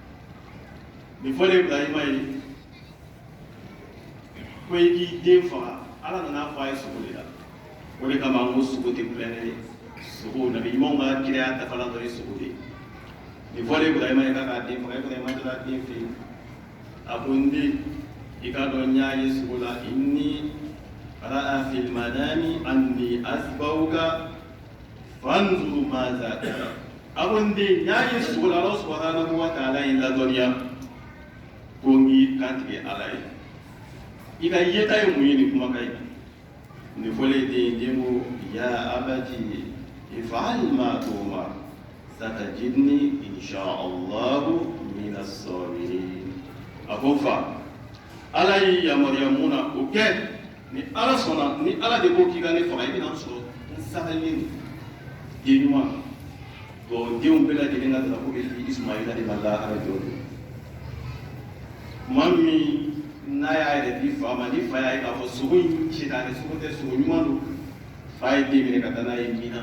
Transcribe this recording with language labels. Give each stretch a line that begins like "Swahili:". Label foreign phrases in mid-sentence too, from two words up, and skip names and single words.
Bambara: Nin fɔlen Ibrahima ye ko i k'i den faga, ala nana fɔ a ye sogo de la. O de kama an ko sogo tɛ kulonkɛ ye. Sogo nabi ɲumanw ka kiraya dafalan dɔ ye sogo de ye. Nin fɔlen Ibrahima ye k'a k'a den faga, Ibrahima taara den fɛ yen. A ko n den, i k'a dɔn n y'a ye sogo la,
Arabic: إني أرى في المنام أني أذبحك فانظر ماذا ترى.
Bambara: A ko n den, n y'a ye sogo la, Ala
Arabic: سبحانه وتعالى
Bambara: ye ladɔnniya ko n k'i kantigɛ ala ye. I ka yeta ye mun ye nin kumakan ye? Nin fɔlen den ko
Arabic: يا أبت افعل ما تؤمر ستجدني إن شاء الله من الصابرين.
Bambara: A ko fa, ala y'i yamaruya mun na o kɛ, ni ala sɔnna, ni ala de ko k'i ka ne faga, i bɛna n sɔrɔ n sagalen den ɲuman. Bon denw bɛɛ lajɛlen ka drapeau bɛ di Ismaila de ma lahara jɔ don. Maa min n'a y'a yɛrɛ di fa ma, ni fa y'a ye k'a fɔ sogo in sitanɛ sogo tɛ, sogo ɲuman don, fa ye den minɛ ka taa n'a ye Mina.